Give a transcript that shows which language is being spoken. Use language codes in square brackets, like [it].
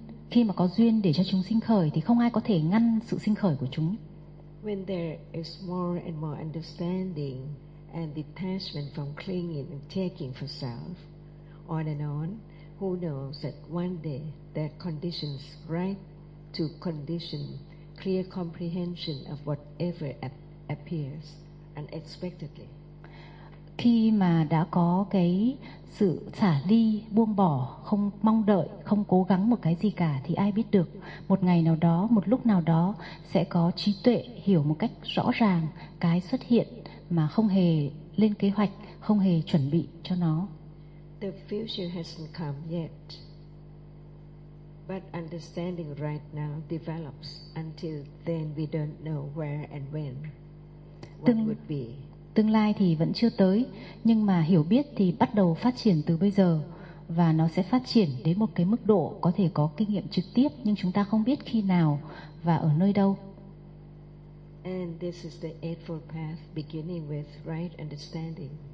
[vi] Khi mà có duyên để cho chúng sinh khởi thì không ai có thể ngăn sự sinh khởi của chúng. [en] When there is more and more understanding and detachment from clinging and taking for self, on and on, who knows that one day that conditions right to condition clear comprehension of whatever appears unexpectedly. [vi] Khi mà đã có cái sự xả ly, buông bỏ, không mong đợi, không cố gắng một cái gì cả thì ai biết được một ngày nào đó, một lúc nào đó sẽ có trí tuệ hiểu một cách rõ ràng cái xuất hiện mà không hề lên kế hoạch, không hề chuẩn bị cho nó. [en] The future hasn't come yet, but understanding right now develops. Until then we don't know where and when what would be. [vi] Tương lai thì vẫn chưa tới, nhưng mà hiểu biết thì bắt đầu phát triển từ bây giờ, và nó sẽ phát triển đến một cái mức độ có thể có kinh nghiệm trực tiếp, nhưng chúng ta không biết khi nào và ở nơi đâu. [en] And this is the eightfold path, beginning with right understanding.